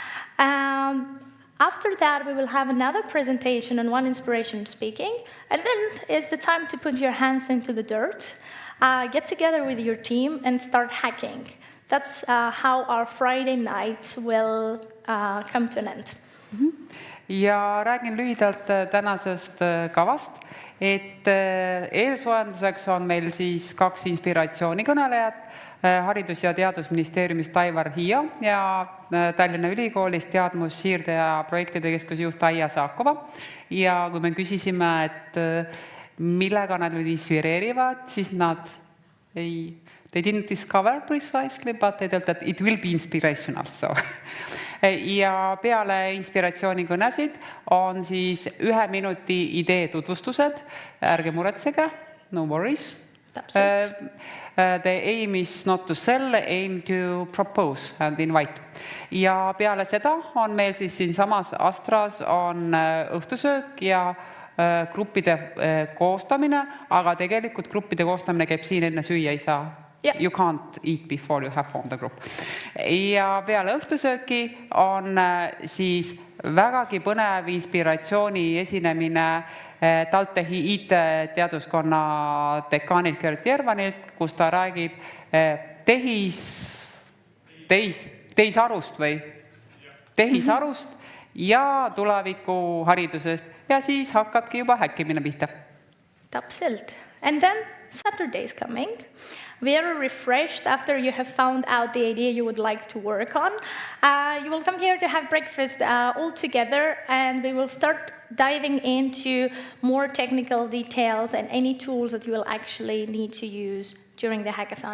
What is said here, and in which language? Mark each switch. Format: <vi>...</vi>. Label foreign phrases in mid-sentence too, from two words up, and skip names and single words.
<en>After that, we will have another presentation on one inspiration speaking, and then it's the time to put your hands into the dirt, get together with your team, and start hacking. That's how our Friday night will come to an end.</en> <et>Ja räägin lühidalt tänasest kavast, et eelsoojenduseks on meil siis 2 inspiratsioonikõnelejat, Haridus- ja Teadusministeeriumist Aivar Hiia ja Tallinna Ülikoolist teadmussiirde ja projektide keskuse juht Aija Saakova. Ja kui me küsisime, et millega nad inspireerivad, siis nad</et> <en>they didn't discover precisely, but they thought that it will be inspirational. So.</en> <et>Ja peale inspiratsioonikõnesid on siis 1 minuti idee tutvustused. Ärge muretsege,</et> <en>no worries. The aim is not to sell, aim to propose and invite.</en> <et>Ja peale seda on meil siis siin samas Astras on õhtusöök ja gruppide koostamine, aga tegelikult gruppide koostamine käib siin enne süüa ei saa.</et> <en>Yeah. You can't eat before you have formed the group.</en> <et>Ja peale õhtusööki on siis vägagi põnev inspiratsiooni esinemine TalTechi IT-teaduskonna dekaanilt Gert Järvanilt, kus ta räägib tehisarust ja tuleviku haridusest ja siis hakkabki juba häkkimine pihta. Täpselt.</et> <en>And then Saturday is coming. Very refreshed after you have found out the idea you would like to work on. You will come here to have breakfast all together, and we will start diving into more technical details and any tools that you will actually need to use during the hackathon.</en>